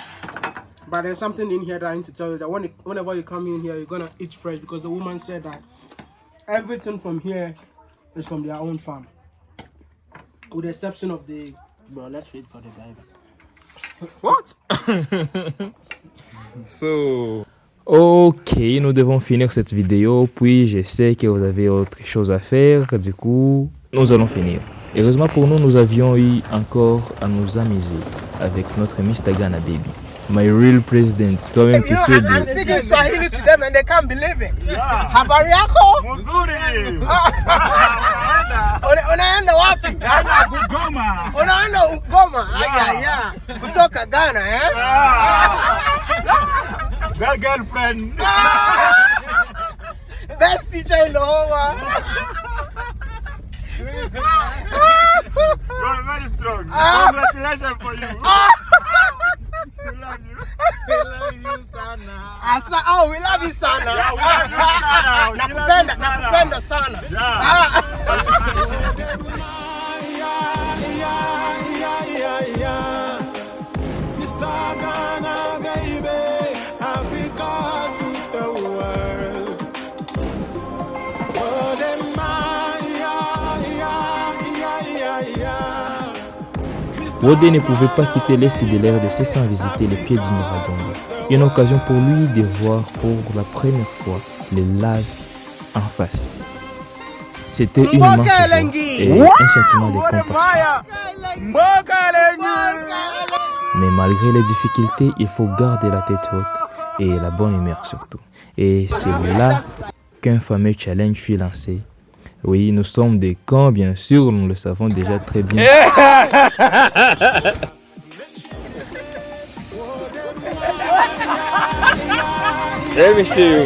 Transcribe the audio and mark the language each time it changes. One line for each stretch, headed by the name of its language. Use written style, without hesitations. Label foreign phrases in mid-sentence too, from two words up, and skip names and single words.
English: But there's something in here that I need to tell you that whenever you come in here, you're gonna eat fresh because the woman said that everything from here is from their own farm, with the exception of the. Bro, let's wait for the driver. What? So.
French: Ok, nous devons finir cette vidéo, puis je sais que vous avez autre chose à faire, du coup, nous allons finir. Heureusement pour nous, nous avions eu encore à nous amuser avec notre Mr. Ghana Baby.
English: My real president, Torrent Tshisekedi. I'm speaking Swahili to them and they can't believe it.
Swahili: Habari yako? Mzuri. Unaenda wapi? Goma. Unaenda Goma? Aya. Kutoka Ghana, eh?
English: Girlfriend. Best teacher in the whole world. You're very strong. Congratulations for you. We love you. We love you, sana. Oh, we love you, sana. Yeah, we love you, sana.
Swahili: Nakupenda sana.
English: Mr. Ghana, baby, Africa to the world. Oh, them,
French: Wode ne pouvait pas quitter l'est de la RDC sans visiter les pieds du Nyiragongo. Une occasion pour lui de voir pour la première fois les laves en face. C'était une immense joie et un sentiment de compassion. Mais malgré les difficultés, il faut garder la tête haute et la bonne humeur surtout. Et c'est là qu'un fameux challenge fut lancé, Oui, nous sommes des camps, bien sûr, nous le savons déjà très bien.
English: Let me see you.